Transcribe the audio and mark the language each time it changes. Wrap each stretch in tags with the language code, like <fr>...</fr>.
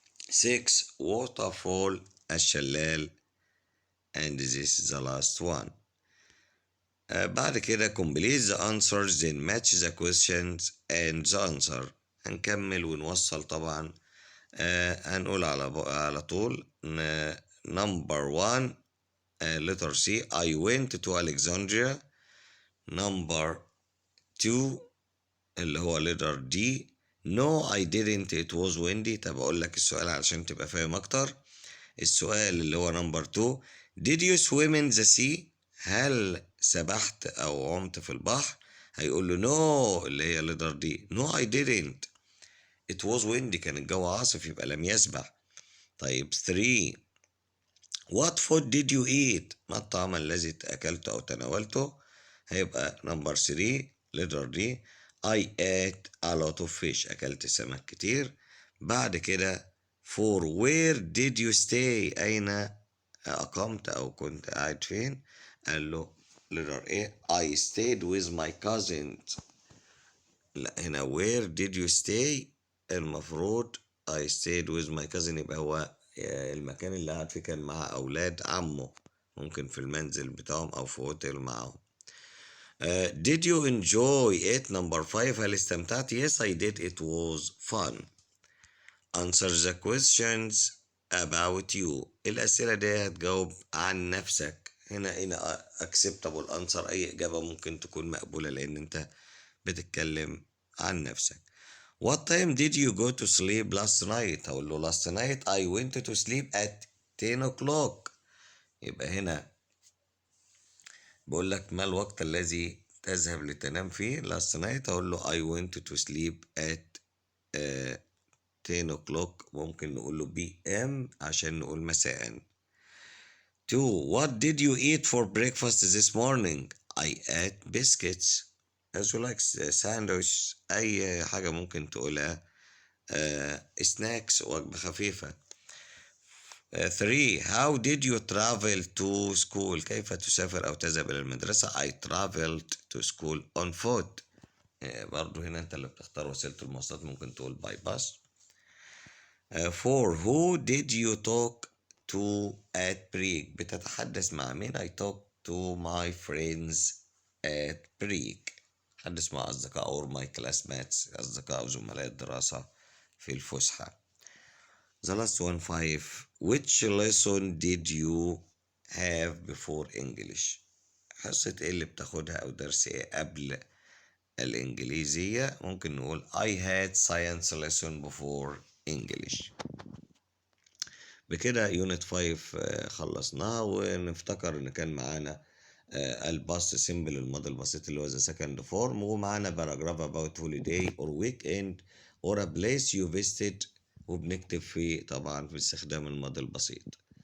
<ar>6 waterfall الشلال.</ar> <en>and this is the last one.</en> <ar>بعد كده</ar> <en>complete the answers then match the questions and the answer.</en> <ar>هنكمل ونوصل طبعا. هنقول على طول</ar> <en>number 1 letter C I went to Alexandria. number 2 اللي هو letter D no I didn't it was windy.</en> <ar>طب أقول لك السؤال علشان تبقى فاهم أكتر. السؤال اللي هو</ar> <en>number 2 did you swim in the sea.</en> <ar>هل سبحت أو عمت في البحر. هيقول له</ar> <en>no اللي هي letter D no I didn't it was windy</en> <ar>كان الجو عاصف يبقى لم يسبح.</ar> <en>طيب 3 what food did you eat.</en> <ar>ما الطعام الذي أكلته أو تناولته.</ar> <en>هيبقى number 3 letter D I ate a lot of fish.</en> <ar>أكلت سمك كتير. بعد كده</ar> <en>4 where did you stay.</en> <ar>أين أقمت أو كنت قاعد فين.</ar> <en>قال له letter A I stayed with my cousins.</en> <ar>لا هنا</ar> <en>where did you stay</en> <ar>المفروض</ar> <en>I stayed with my cousin</en> <ar>يبقى هو المكان اللي قاعد فيه كان مع أولاد عمه. ممكن في المنزل بتاعهم أو في هوتيل معهم.</ar> <en>did you enjoy it number 5</en> <ar>هل استمتعت.</ar> <en>yes I did it was fun. answer the questions about you.</en> <ar>الأسئلة دي هتجاوب عن نفسك. هنا</ar> <en>acceptable answer</en> <ar>أي إجابة ممكن تكون مقبولة لأن أنت بتتكلم عن نفسك.</ar> <en>What time did you go to sleep last night.</en> <ar>هقول له</ar> <en>last night I went to sleep at 10 o'clock.</en> <ar>يبقى هنا بقول لك ما الوقت الذي تذهب لتنام فيه.</ar> <en>last night هقول له I went to sleep at 10 o'clock.</en> <ar>ممكن نقول له PM عشان نقول مساء.</ar> <en>2 What did you eat for breakfast this morning. I ate biscuits. as you like sandwich، أي حاجة ممكن تقولها.</en> <ar>snacks وجبة خفيفة. 3.</ar> <en>How did you travel to school؟</en> <ar>كيف تسافر أو تذهب إلى المدرسة؟</ar> <en>I traveled to school on foot.</en> <ar>برضو هنا أنت اللي بتختار وسيلة المواصلات، ممكن تقول</ar> <en>by bus.</en> <ar>4.</ar> <en>Who did you talk to at break؟</en> <ar>بتتحدث مع مين؟</ar> <en>I talk to my friends at break.</en> <ar>تحدث مع أصدقاء or my classmates، أصدقاء أو زملاء الدراسة في الفسحة.</ar> <en>The last one 5. Which lesson did you have before English؟</en> <ar>حصة ايه اللي بتاخدها أو درس ايه قبل الإنجليزية؟</ar> <en>ممكن نقول I had science lesson before English.</en> <ar>بكده يونت 5 خلصناها، ونفتكر إن كان معانا الباست سيمبل الماضي البسيط اللي هو the second form، ومعانا باراجراف</ar> <en>about holiday or weekend or a place you visited،</en> <ar>وبنكتب فيه طبعا باستخدام الماضي البسيط.</ar>